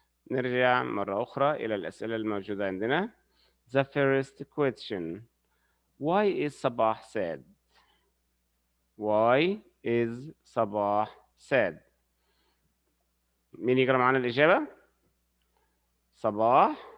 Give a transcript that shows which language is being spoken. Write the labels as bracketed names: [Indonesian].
[Arabic] نرجع مرة أخرى إلى الأسئلة الموجودة عندنا. [English] The first question. Why is Sabah sad? Why is Sabah sad? [Arabic] مين يقرأ معنا الإجابة؟ صباح.